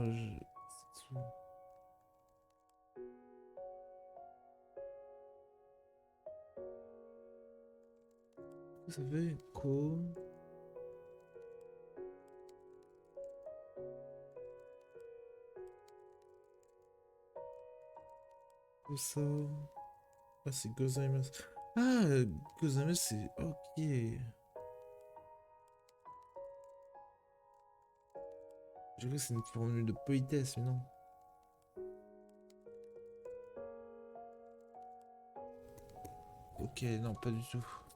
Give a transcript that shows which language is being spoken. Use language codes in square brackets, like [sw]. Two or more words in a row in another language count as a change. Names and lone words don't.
[fr] C'est tout. Ça fait Ko. Ça. Ah, c'est gozaimasu. Ah, gozaimasu, c'est. Ok. Je crois que c'est une formule de politesse, mais non. Ok, non, pas du tout.